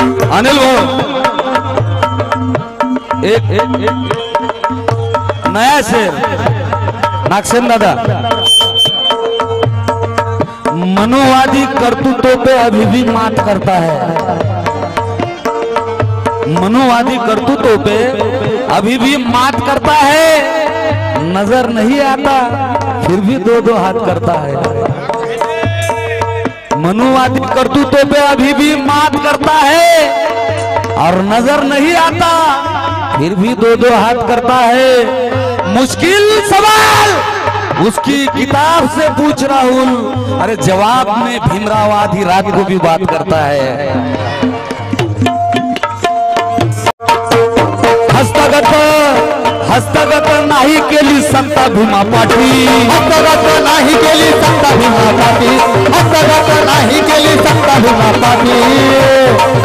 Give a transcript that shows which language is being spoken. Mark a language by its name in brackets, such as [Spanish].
[Hindi] अनिल भाऊ एक नया शेर नागसेन दादा. मनोवादी करतूतों पे अभी भी मात करता है, मनोवादी करतूतों पे अभी भी मात करता है, नजर नहीं आता फिर भी दो दो हाथ करता है. मनोवादी करतूतों पे अभी भी मात करता है और नजर नहीं आता फिर भी दो दो हाथ करता है. मुश्किल सवाल उसकी किताब से पूछ राहुल, अरे जवाब में भीमराव आधी रात को भी बात करता है. [Marathi] हस्तगत हस्तगत नाही केली सत्ता भीमा पाटील, हस्तगत नाही केली सत्ता भीमा पाटील, हस्तगत नाही केली सत्ता भीमा पाटील.